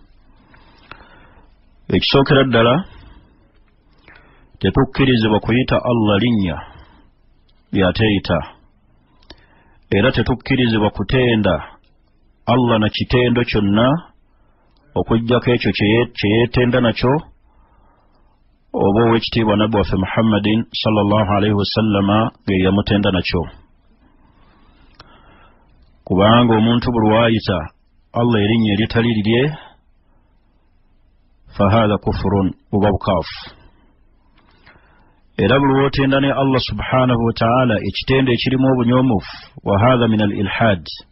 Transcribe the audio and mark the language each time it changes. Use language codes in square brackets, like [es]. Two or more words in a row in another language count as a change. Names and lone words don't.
[lg] Ekisookera ddala, tetukkirizibwa kuyita Allah linnya ly'ateeyita, era tetukkirizibwa kutenda Allah na kitendo kyonna okuggyako ekyo kye yeetenda nakyo oba ow'ekitiibwa nabbi waffe Muhammadin [ar] صلى الله عليه وسلم [lg] ge yamutenda nakyo. Kubanga omuntu buli waayita Allah erinnya eritali lirye, [ar] فهذا كفر, [lg] buba bukaafu. Era buli wootenda ne Allah [ar] سبحانه وتعالى [lg] ekitendo ekirimu obunyoomufu, [ar] وهذا من الإلحاد.